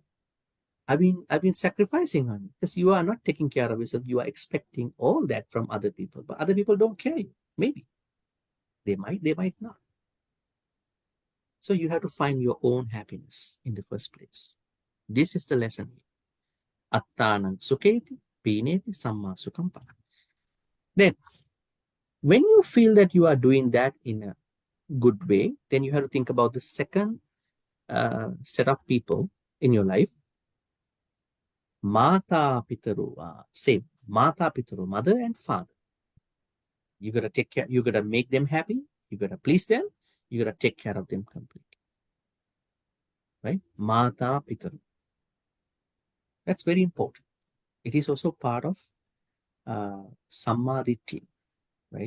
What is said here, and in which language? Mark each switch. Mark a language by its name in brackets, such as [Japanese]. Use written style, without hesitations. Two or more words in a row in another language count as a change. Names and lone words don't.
[English] I've been sacrificing on you because you are not taking care of yourself. You are expecting all that from other people, but other people don't care you. Maybe they might not. So you have to find your own happiness in the first place. This is the lesson. [Pali] Attanam suketi pineti samma sukam para. [English] Then, when you feel that you are doing that in a good way, then you have to think about the second set of people in your life. [Pali] Mata Pitaru, same. Mata Pitaru, [English] mother and father. You gotta take care, you gotta make them happy, you gotta please them, you gotta take care of them completely. Right? [Pali] Mata Pitaru. [English] That's very important. It is also part of Samadhi, right?